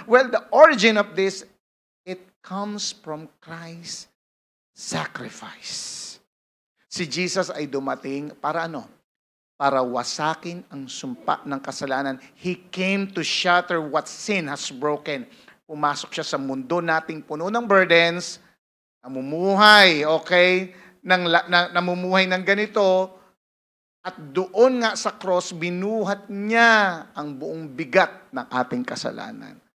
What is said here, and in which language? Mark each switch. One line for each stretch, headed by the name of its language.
English: Well, the origin of this, it comes from Christ's sacrifice.
Filipino: Si Jesus ay dumating para ano? Para wasakin ang sumpa ng kasalanan.
English: He came to shatter what sin has broken.
Filipino: Pumasok siya sa mundo nating puno ng burdens, namumuhay, okay? Namumuhay ng ganito, at doon nga sa cross, binuhat niya ang buong bigat ng ating kasalanan.